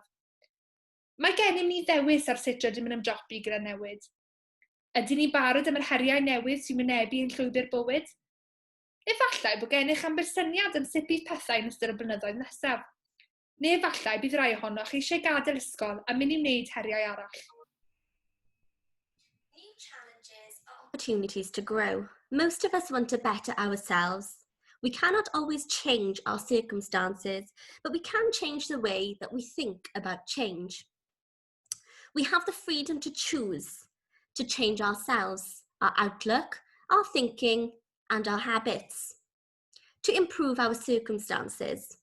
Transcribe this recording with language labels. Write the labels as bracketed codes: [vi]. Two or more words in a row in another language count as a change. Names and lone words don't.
[cy] Mae gennym ni ddewis ar sut rydym yn ymdopi gyda newid. Ydyn ni barod am yr heriau newydd sy'n mynebu yn llwybr bywyd? Efallai bod gennych ambersyniad yn sut bydd pethau yn ystod y blynyddoedd nesaf. Neu efallai bydd rai ohonoch eisiau gadael ysgol a mynd I wneud heriau arall. [en] New challenges are opportunities to grow. Most of us want to better ourselves. We cannot always change our circumstances, but we can change the way that we think about change. We have the freedom to choose to change ourselves, our outlook, our thinking, and our habits, to improve our circumstances.